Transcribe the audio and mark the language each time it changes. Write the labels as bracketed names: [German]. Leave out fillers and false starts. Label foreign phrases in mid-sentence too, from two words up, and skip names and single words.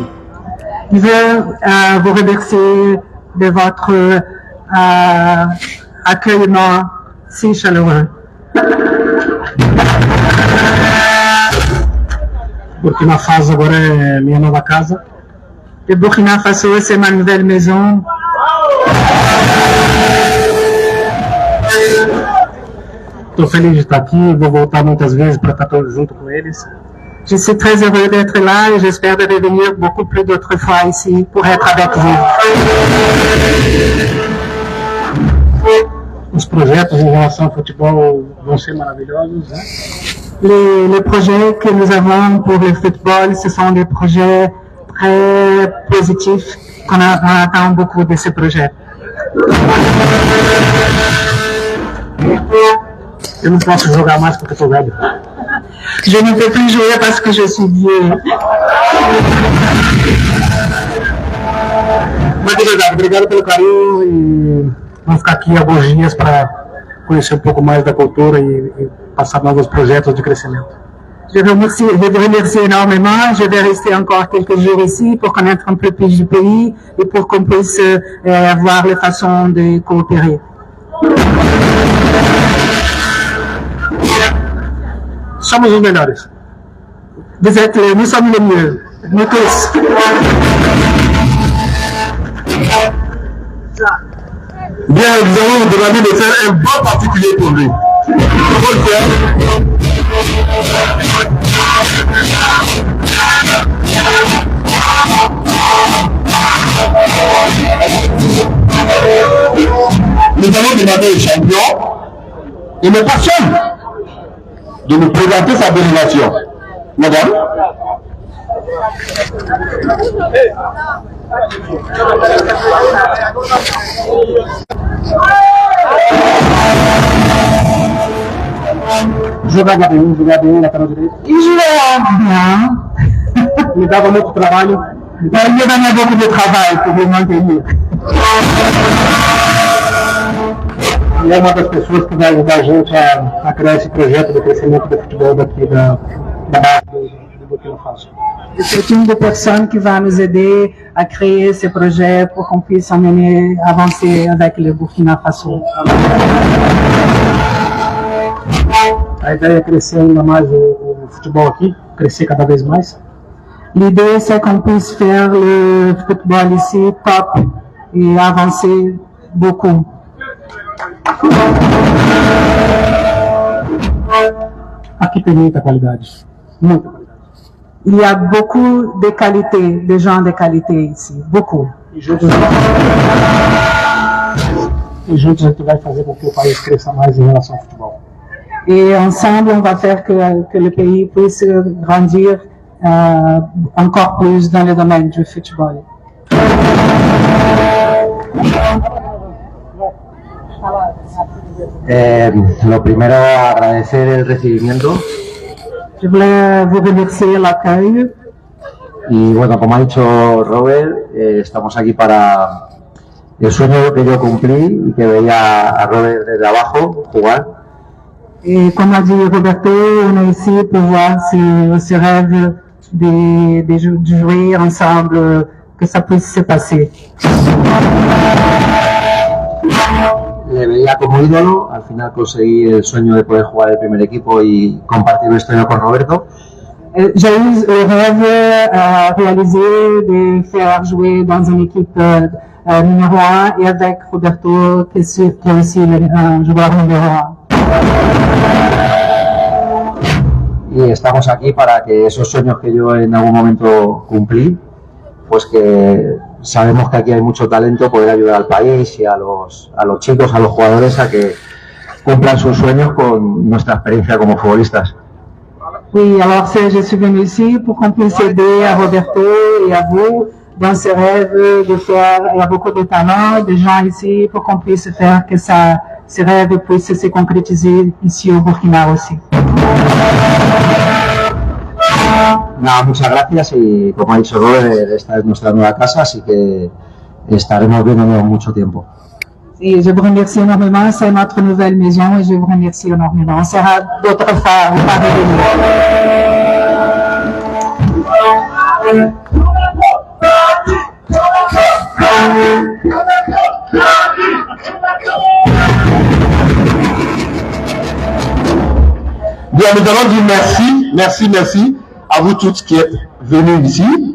[French] Je veux vous remercier de votre accueillement si chaleureux. [Portuguese] Burkina Faso agora é minha nova casa. [French] Le Burkina Faso, c'est ma nouvelle maison. [Portuguese] Estou feliz de estar aqui, vou voltar muitas vezes para estar todo junto com eles. [French] Je suis très heureux d'être là et j'espère de revenir beaucoup plus d'autres fois ici pour être avec vous. [Portuguese] Os projetos em relação ao futebol vão ser maravilhosos, né? [French] Les projets que nous avons pour le football, ce sont des projets très positifs qu'on attend beaucoup de ces projets. [Portuguese] Eu não posso jogar mais porque estou velho. [French] Je ne peux plus jouer parce que je suis vieux. [Portuguese] Muito obrigado pelo carinho e vamos ficar aqui alguns dias para conhecer um pouco mais da cultura e passar novos projetos de crescimento. [French] Je vous remercie énormément. Je vais rester encore quelques jours ici pour connaître un peu plus du pays et pour qu'on puisse voir les façons de coopérer. [Portuguese] Somos os melhores. [French] Nous sommes les mieux, nous tous. Bien, nous allons vous demander de faire un bon particulier pour lui. Comment le faire? Nous allons demander au champion et le patient de nous présenter sa délégation. Madame? [Portuguese] Jogava bem, lateral direito. [French] Il jouait bien. [Portuguese] Me dava muito trabalho. [French] Il me donnait beaucoup de travail pour me maintenir. [Portuguese] E é uma das pessoas que vai ajudar a gente a criar esse projeto de crescimento do futebol daqui da base do Burkina Faso. [French] C'est une des personnes qui va nous aider à créer ces projets pour qu'on puisse avancer avec le Burkina Faso. [Portuguese] A ideia é crescer ainda mais o futebol aqui, crescer cada vez mais. [French] L'idée, c'est qu'on puisse faire le football ici top et avancer beaucoup. [Portuguese] Aqui tem muita qualidade, muita qualidade. [French] Il y a beaucoup de qualités, de gens de qualité ici, beaucoup. [Portuguese] E juntos a gente vai fazer com que o país cresça mais em relação ao futebol. [French] Et ensemble, on va faire que le pays puisse grandir encore plus dans le domaine du football. [Spanish] Lo primero, agradecer el recibimiento. [French] Je voulais vous remercier l'accueil. [Spanish] Y bueno, como ha dicho Robert, estamos aquí para el sueño que yo cumplí y que veía a Robert desde abajo jugar. [French] Et comme a dit Roberto, on est ici pour voir si ce rêve de jouer ensemble, que ça puisse se passer. [Spanish] Le veía como ídolo, al final conseguí el sueño de poder jugar el primer equipo y compartir vestuario con Roberto. [French] J'ai eu le rêve réalisé de faire jouer dans une équipe numéro 1 et avec Roberto, qui est aussi un joueur numéro 1. [Spanish] Y estamos aquí para que esos sueños que yo en algún momento cumplí, pues que sabemos que aquí hay mucho talento, poder ayudar al país y a los chicos, a los jugadores a que cumplan sus sueños con nuestra experiencia como futbolistas. [French] Oui, alors je suis venu ici pour qu'on puisse aider à Roberto et à vous dans ce rêve de faire, il y a beaucoup de talents, de gens ici, pour qu'on puisse faire que ce rêve puisse se concrétiser ici au Burkina aussi. [Spanish] Nada, muchas gracias y como ha dicho Robert, esta es nuestra nueva casa, así que estaremos viéndonos mucho tiempo. [French] Et je vous remercie énormément, c'est notre nouvelle maison et je vous remercie énormément. On sera d'autres fois, on va revenir. Bien, nous allons dire merci à vous tous qui êtes venus ici.